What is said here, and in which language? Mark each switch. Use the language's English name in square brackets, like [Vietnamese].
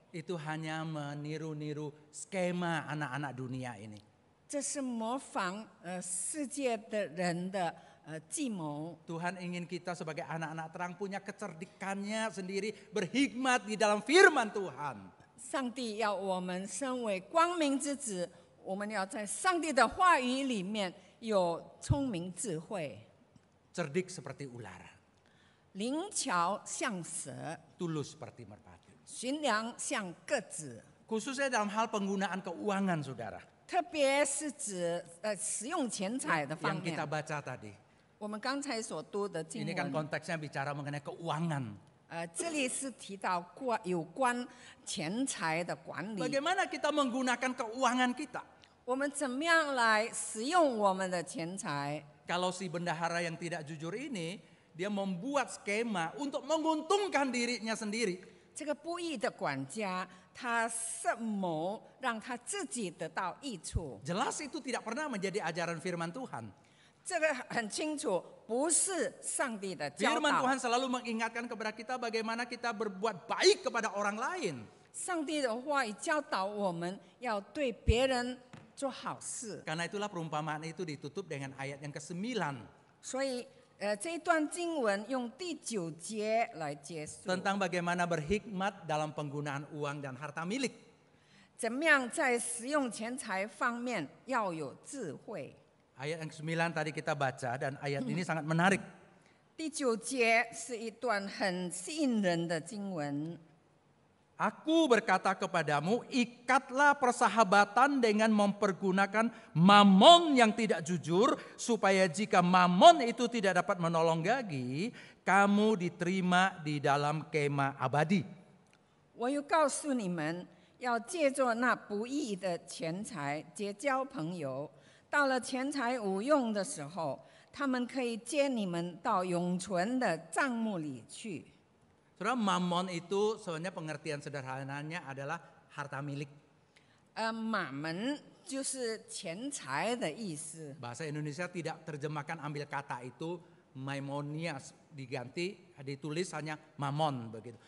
[Indonesian] Itu hanya meniru-niru skema anak-anak dunia ini. [Chinese] 这是模仿世界的人的计谋。 [Indonesian] Tuhan ingin kita sebagai anak-anak terang punya kecerdikannya sendiri, berhikmat di dalam firman Tuhan. [Chinese] 上帝要我们身为光明之子，我们要在上帝的话语里面有聪明智慧， [Indonesian] Cerdik seperti ular, [Chinese] 灵巧像蛇， [Indonesian] tulus seperti merpati. [Chinese] 驯良像鸽子。 [Indonesian] Khususnya dalam hal penggunaan keuangan, saudara. [Chinese] 特别是指使用钱财的方 [Indonesian] Yang [Chinese] 面 [Indonesian] kita。 baca tadi. [Chinese] 我们刚才所读的经 [Indonesian] Ini kan [Chinese] 文， [Indonesian] konteksnya bicara mengenai keuangan. [Chinese] 这里是提到有关钱财的管理。 [Indonesian] Bagaimana kita menggunakan keuangan kita? [Chinese] 我们怎么样来使用我们的钱财？ [Indonesian] Kalau si bendahara yang tidak jujur ini, dia membuat skema untuk menguntungkan dirinya sendiri. [Chinese] 这个不义的管家，他设谋让他自己得到益处。 [Indonesian] Jelas itu tidak pernah menjadi ajaran firman Tuhan. [Chinese] 这个很清楚，不是上帝的教 [Indonesian] Firman [Chinese] 导。 [Indonesian] Tuhan selalu mengingatkan kepada kita bagaimana kita berbuat baik kepada orang lain. [Chinese] 上帝的话语教导我们要对别人做好事， [Indonesian] Karena itulah perumpamaan itu ditutup dengan ayat yang ke-9. [Chinese] 所以这一段经文用第9节来结束， [Indonesian] Tentang bagaimana berhikmat dalam penggunaan uang dan harta milik. [Chinese] 怎么样在使用钱财方面要有智慧。 [Indonesian] Ayat yang ke-9 tadi kita baca dan ayat ini sangat menarik. [Chinese] 第9节是一段很吸引人的经文。 [Indonesian] Aku berkata kepadamu, ikatlah persahabatan dengan mempergunakan mamon yang tidak jujur, supaya jika mamon itu tidak dapat menolong lagi, kamu diterima di dalam kemah abadi. [Chinese] 我又告诉你们，要借着那不义的钱财结交朋友，到了钱财无用的时候，他们可以接你们到永存的账目里去。 [Indonesian] Saudara, mamon itu sebenarnya pengertian sederhananya adalah harta milik. [Chinese] 马门就是钱财的意思。 [Indonesian] Bahasa Indonesia tidak terjemahkan ambil kata itu maimonias, diganti ditulis hanya mamon begitu.